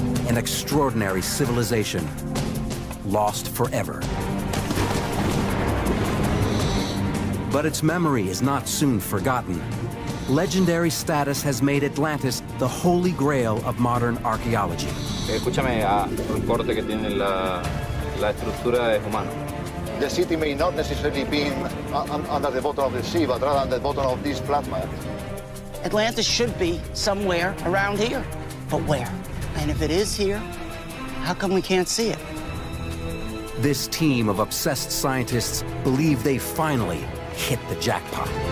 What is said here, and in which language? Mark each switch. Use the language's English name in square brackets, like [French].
[English] An extraordinary civilization, lost forever. But its memory is not soon forgotten. Legendary status has made Atlantis the holy grail of modern archaeology. [Spanish] Escúchame, el corte que tiene la estructura es humano. [English] The city may not necessarily be under the bottom of the sea, but rather under the bottom of this flatland. Atlantis should be somewhere around here. But where? And if it is here, how come we can't see it? This team of obsessed scientists believe they finally hit the jackpot.